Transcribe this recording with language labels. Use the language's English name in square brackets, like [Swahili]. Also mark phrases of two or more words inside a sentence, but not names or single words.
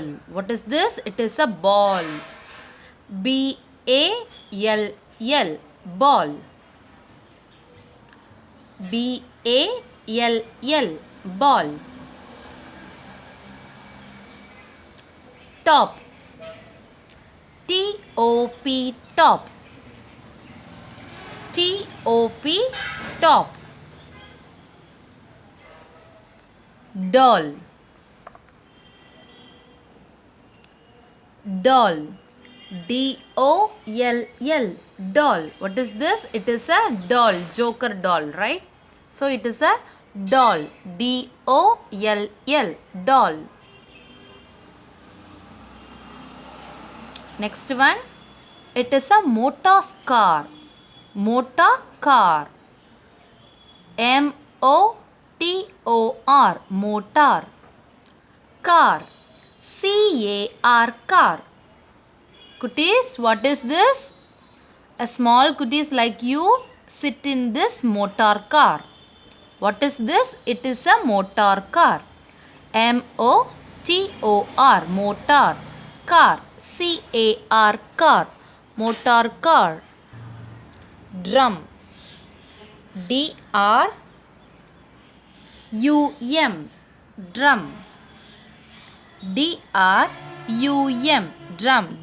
[English] What is this? It is a ball. B-A-L-L. Ball. B-A-L-L. Ball. Top. T-O-P. Top. T-O-P. Top. Doll. Doll. D-O-L-L. Doll. What is this? It is a doll. Joker doll, right? So it is a doll. D-O-L-L. Doll. Next one. It is a motor car. Motor car. M-O-T M-O-R, motor. Car, C-A-R, car. Kutties, what is this? A small kutties like you sit in this motor car. What is this? It is a motor car. M-O-T-O-R, motor. Car, C-A-R, car. Motor car. Drum, D-R-U-M, drum. D-R-U-M, drum.